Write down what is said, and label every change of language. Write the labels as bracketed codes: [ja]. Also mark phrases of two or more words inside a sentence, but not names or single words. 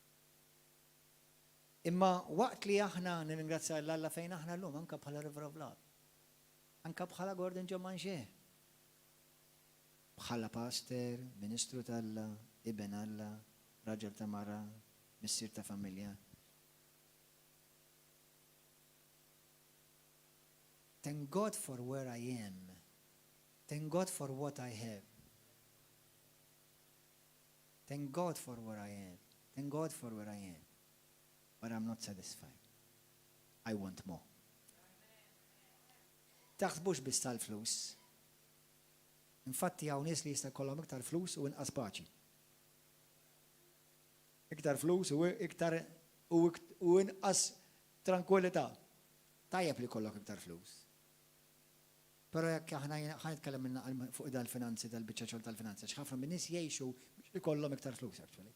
[mt] Imma waqt li aħna nirringrazzja l-Alla fejn aħna llum anke bħala Rivra Vlad. Anke bħala Gordon Ġommanxie. Bħala pastor, ministru tal-Alla, ibn Alla, raġel ta' mara, missier ta' familja. [en] Thank God for where I am. Thank God for what I have. Thank God for where I am. Thank God for where I am. But I'm not satisfied. I want more. [mt] Taħsbux biss tal-flus. Infatti hawn nies li jista' jkollhom iktar flus u inqas paċi. Iktar flus u iktar u inqas tranquillità. Tajjeb li kollok iktar flus. Però jekk aħna ħanitkellem fuq dal-finanzi tal-biċċa xogħol tal-finanzi, ħafna min nies jgħixu biex ikollhom iktar flus actually.